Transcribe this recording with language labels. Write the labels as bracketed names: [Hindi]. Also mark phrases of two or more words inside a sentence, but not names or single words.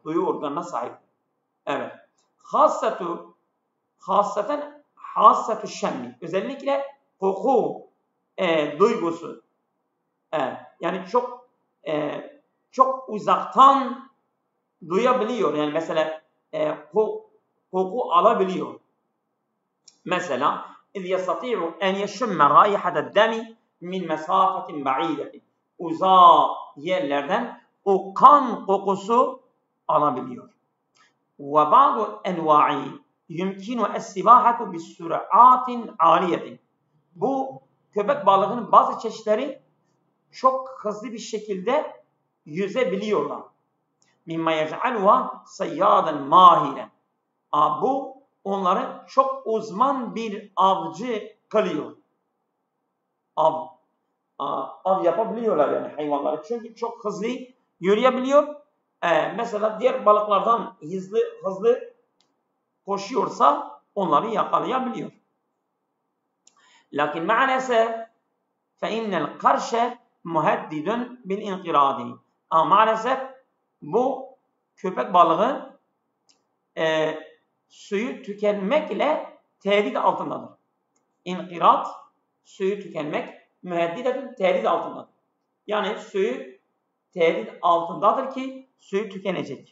[Turkish] Duyu organına sahip. Evet. [Arabic] حاسة الشم. [Turkish] Özellikle koku duygusu. Yani çok uzaktan duyabiliyor. Yani mesela koku alabiliyor. [Arabic] Mesela اِذْ يَسْتَطِيعُ اَنْ يَشُمَّ رَائِحَةَ الدَّمِ مِنْ مَسَافَةٍ بَعِيدَةٍ. [Turkish] Uzak yerlerden o kan kokusu alabiliyor. [Arabic] وَبَعْضُ اَنْوَاعِ يُمْكِنُ السِّبَاحَةُ بِسُرْعَاتٍ عَالِيَةٍ. [Turkish] Bu köpek balığının bazı çeşitleri çok hızlı bir şekilde yüzebiliyorlar. [Arabic] مِمَّا يَجْعَلُهَا صَيَّادًا مَاهِرًا. [Turkish] Bu onları çok uzman bir avcı kılıyor. Av yapabiliyorlar yani hayvanları. Çünkü çok hızlı yürüyebiliyor. Mesela diğer balıklardan hızlı koşuyorsa onları yakalayabiliyor. Lakin maalesef [Arabic] فَاِنَّ الْقَرْشَ مُهَدِّدٌ بِالْاِنْقِرَادِ. [Turkish] Ama maalesef bu köpek balığı suyu tükenmekle tehdit altındadır. İnkirat, suyu tükenmek, müheddidetün tehdit altındadır. Yani suyu tehdit altındadır ki suyu tükenecek.